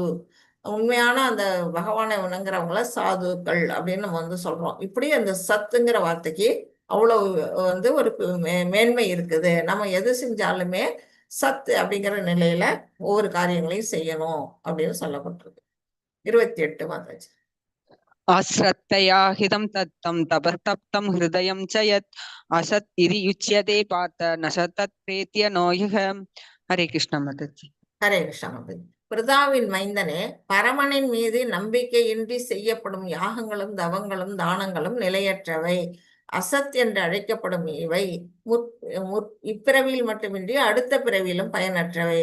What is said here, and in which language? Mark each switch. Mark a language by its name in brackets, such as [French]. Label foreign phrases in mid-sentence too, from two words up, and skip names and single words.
[Tamil] உண்மையான அந்த பகவானை வணங்குறவங்கள சாதுக்கள் அப்படின்னு நம்ம வந்து சொல்றோம். இப்படி அந்த சத்துங்கிற வார்த்தைக்கு அவ்வளவு வந்து ஒரு மேன்மை இருக்குது. நம்ம எது செஞ்சாலுமே சத்து அப்படிங்கிற நிலையில ஒவ்வொரு காரியங்களையும் செய்யணும் அப்படின்னு சொல்லப்பட்டிருக்கு. 28 மாதாஜி. [Sanskrit] अश्रद्धया हितं तत्तं तपस्तप्तं हृदयं च यत् असत् इति युच्यते पार्थ न स तत् प्रेत्य नो ह्यः. हरे कृष्ण माताजी. [Tamil] ஹரே கிருஷ்ணா மாதாஜி. பிரதாவின் மைந்தனே, பரமனின் மீது நம்பிக்கையின்றி செய்யப்படும் யாகங்களும் தவங்களும் தானங்களும் நிலையற்றவை, அசத் என்று அழைக்கப்படும் இவை இப்பிறவியில் மட்டுமின்றி அடுத்த பிறவியிலும் பயனற்றவை.